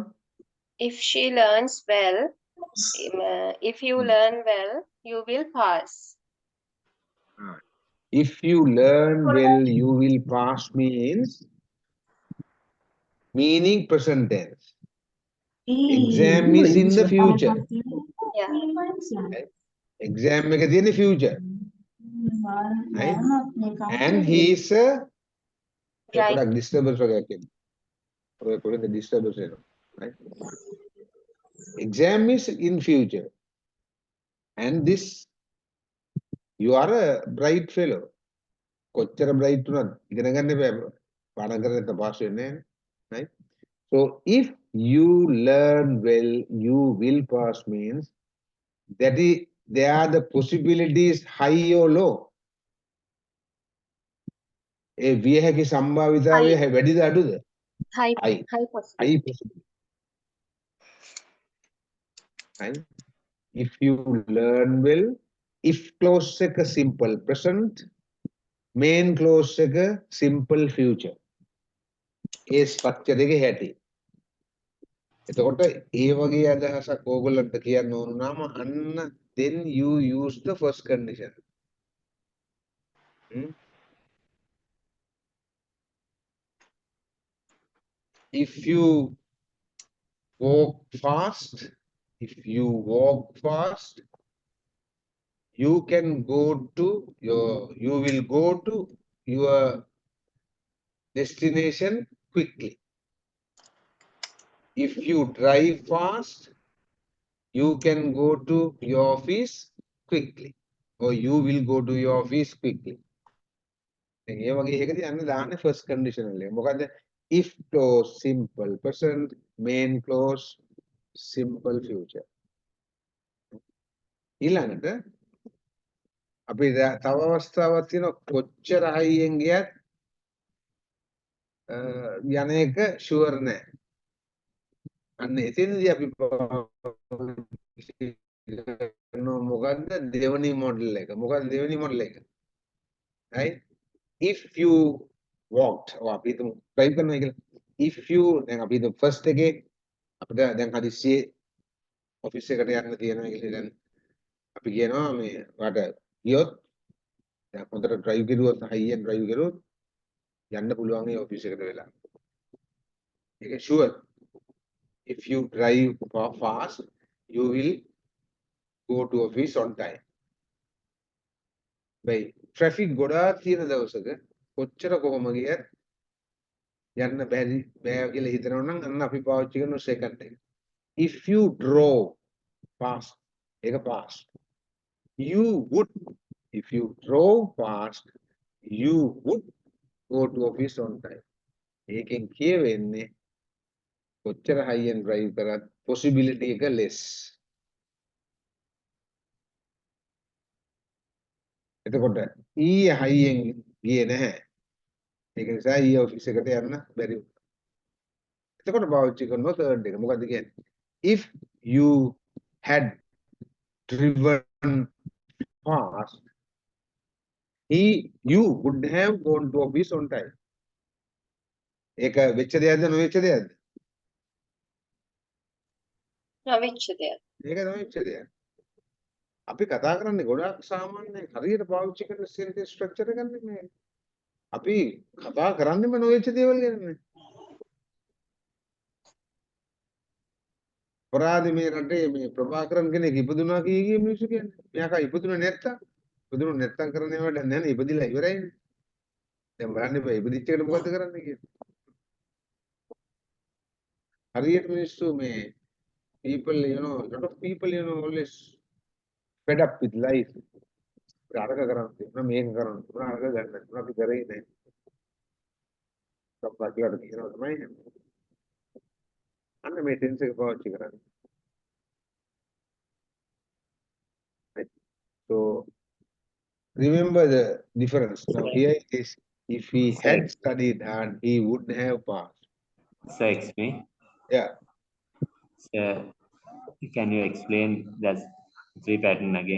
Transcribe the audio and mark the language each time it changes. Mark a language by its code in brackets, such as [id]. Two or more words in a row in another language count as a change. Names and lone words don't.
[en] If she learns well, if you learn well, you will pass. If you learn well, you will pass means meaning present tense. Exam is in the future. Yeah. [si] Exam එක තියෙන්නේ future. Right? [en] And he is a Right. [si] පොඩක් disturbance වගේක් එන්නේ. ඔය පොඩක් disturbance එනවා. [en] Right? Exam is in future. And this, you are a bright fellow. [si] කොච්චර bright වුණත් ඉගෙන ගන්න බෑ. පාඩම් කරලා නැත්නම් pass වෙන්නේ නැහැ. [en] Right? So if you learn well, you will pass means that is, there are the possibilities high or low. [si] ඒ විය හැකි සම්භාවිතාවය වැඩිද අඩුද? [en] High. High. High possibility. High possibility. Right? If you learn well, if clause එක simple present, main clause එක simple future. [si] ඒ structure එකේ හැටි. එතකොට ඒ වගේ අදහසක් ඕගොල්ලන්ට කියන්න ඕන නම් අන්න [en] then you use the first condition. If you walk fast, you can go to you will go to your destination quickly. If you drive fast, you can go to your office quickly, or you will go to your office quickly. [si] ඒ වගේ එකදී අන්න දාන්නේ [en] first conditional [si] එක. [en] මොකද if clause simple present, main clause simple future. [si] ඊළඟට අපි තව අවස්ථාවක් තියෙනවා කොච්චර හයියෙන් ගියත් යන එක ෂුවර් නෑ. අන්න එතනදී අපි මොකද්ද දෙවනි මොඩල් එක? මොකද්ද දෙවනි මොඩල් එක? [en] right? If you walked or [si] අපි හිතමු [en] drive [si] කරනවා කියලා. [en] If you [si] දැන් අපි හිතමු first එකේ අපිට දැන් හදිස්සියේ ඔෆිස් එකට යන්න තියෙනවා කියලා දැන් අපි කියනවා මේ වට ගියොත් දැන් හොඳට drive කරුවොත් [en] high-end drive [si] කරුවොත් යන්න පුළුවන් ඒ ඔෆිස් එකට වෙලා. ඒක sure. [en] If you drive fast, you will go to office on time. By traffic [si] ගොඩාක් තියෙන දවසක කොච්චර කොහොම ගියත් යන්න බෑ කියලා හිතනවා නම් අන්න අපි පාවිච්චි කරන second එක. [en] If you drove fast, ඒක fast. You would, if you drove fast, you would go to office on time. [si] ඒකෙන් කියවෙන්නේ කොච්චර [en] high end drive [si] කරත් possibility එක less. එතකොට ඊයේ [en] high end [si] ගියේ නැහැ. ඒක නිසා ඊයේ ඔෆිස් එකට යන්න බැරි වුණා. එතකොට පාවිච්චි කරනවා third එක. මොකද්ද කියන්නේ? [en] If you had driven fast, you would have gone to office on time. [si] ඒක වෙච්ච දෙයක්ද නොවෙච්ච දෙයක්ද? නොවෙච්ච දෙයක්. ඒක නොවෙච්ච දෙයක්. අපි කතා කරන්නේ ගොඩාක් සාමාන්‍ය හරියට පාවිච්චි කරන [en] sentence structure [si] එකක් නෙමෙයි. අපි කතා කරන්නේම නොවෙච්ච දේවල් ගැනනේ. අපරාධ මේ රටේ මේ ප්‍රභාකරන් කෙනෙක් ඉපදුනා කී මිනිස්සු කියන්නේ. මෙයා ඉපදුනේ නැත්තම් ඉපදුනේ නැත්තම් කරන්නේ වැඩක් නැහැ නේ. ඉපදිලා ඉවරයිනේ. දැන් බලන්න බෑ ඉපදිච්ච එකට මොකද කරන්නේ කියන්නේ. හරියට මිනිස්සු මේ [en] people, you know, lot of people, you know, always fed up with life. [si] අරක කරන්න තියෙනවා මේක කරන්න තියෙනවා අරක ගන්න තියෙනවා අපි කරේ නැහැ. සම්පූර්ණට කියනවා තමයි. අන්න මේ ටෙන්ස් එක පාවිච්චි කරන්නේ. [en] So remember the difference. Now here it is, if he had studied hard, he would have passed. So explain. Yeah. So can you explain that three pattern again?